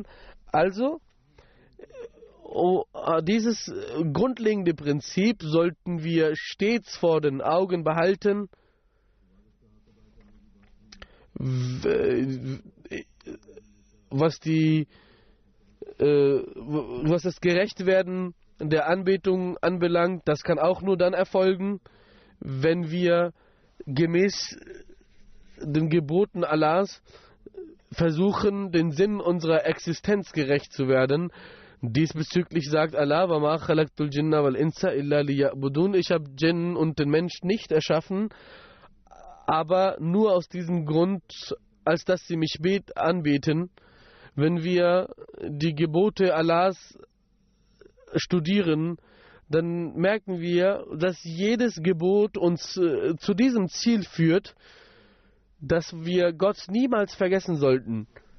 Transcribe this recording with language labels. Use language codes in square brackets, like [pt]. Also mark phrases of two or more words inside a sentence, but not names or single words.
[de] Also, dieses grundlegende Prinzip sollten wir stets vor den Augen behalten, was das Gerechtwerden der Anbetung anbelangt. Das kann auch nur dann erfolgen, wenn wir gemäß den Geboten Allahs versuchen, den Sinn unserer Existenz gerecht zu werden. Diesbezüglich sagt Allah: [ar] "وما خلقت الجن والإنس إلا ليعبدون." [de] Ich habe Djinn und den Mensch nicht erschaffen, aber nur aus diesem Grund, als dass sie mich anbeten. Wenn wir die Gebote Allahs studieren, dann merken wir, dass jedes Gebot uns zu diesem Ziel führt, dass wir Gott niemals vergessen sollten.